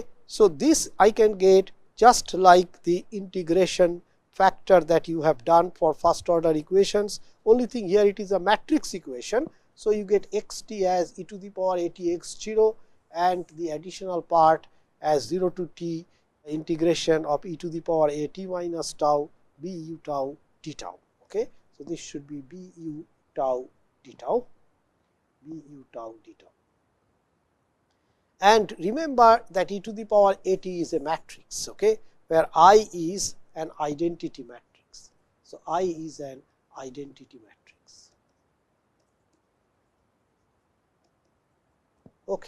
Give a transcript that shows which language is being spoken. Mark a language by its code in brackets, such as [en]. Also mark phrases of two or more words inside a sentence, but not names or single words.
[en] So, this I can get just like the integration factor that you have done for first order equations. Only thing here, it is a matrix equation. So, you get x t as e to the power a t x 0 and the additional part as 0 to t integration of e to the power a t minus tau b u tau d tau. Okay. So, this should be b u tau d tau, b u tau d tau. And remember that e to the power a t is a matrix, okay, where I is an identity matrix. So, I is an identity matrix. Okay.